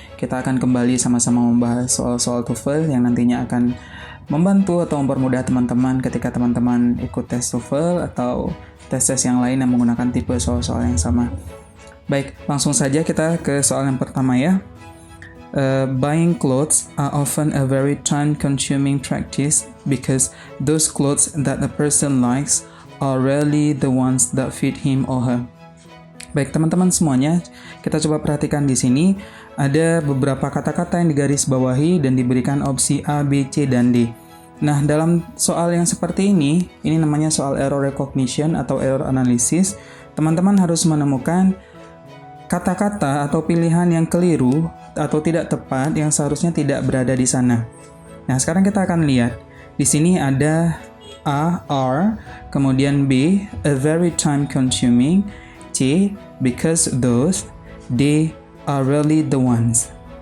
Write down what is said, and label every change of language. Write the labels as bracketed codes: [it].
[id] Kita akan kembali sama-sama membahas soal-soal TOEFL yang nantinya akan membantu atau mempermudah teman-teman ketika teman-teman ikut tes TOEFL atau tes-tes yang lain yang menggunakan tipe soal-soal yang sama. Baik, langsung saja kita ke soal yang pertama ya. [en] Buying clothes are often a very time-consuming practice because those clothes that a person likes are rarely the ones that fit him or her. [id] Baik teman-teman semuanya, kita coba perhatikan di sini ada beberapa kata-kata yang digarisbawahi dan diberikan opsi A, B, C, dan D. Nah, dalam soal yang seperti ini namanya soal error recognition atau error analysis. Teman-teman harus menemukan kata-kata atau pilihan yang keliru atau tidak tepat yang seharusnya tidak berada di sana. Nah, sekarang kita akan lihat. Di sini ada A, are, kemudian B, [en] a very time consuming, [id] C, [en] because those, [id] D, [en] are really the ones.